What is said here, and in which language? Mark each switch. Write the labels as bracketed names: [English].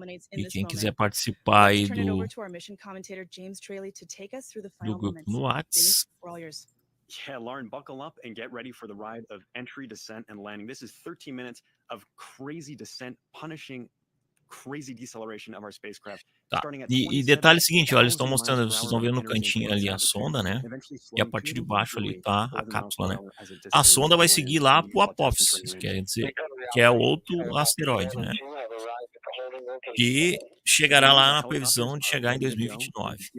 [Portuguese] E quem quiser participar aí do grupo no Whats. [English] Yeah, Lauren, buckle up and get ready for the ride of entry, descent, and landing. This is 13 minutes of crazy descent, punishing crazy deceleration of our spacecraft. [Portuguese] Tá. E detalhe seguinte, ó, eles estão mostrando, vocês estão vendo no cantinho ali a sonda, né? E a partir de baixo ali tá a cápsula, né? A sonda vai seguir lá pro Apófis, isso quer dizer que é outro asteroide, né? E chegará lá na previsão de chegar em 2029.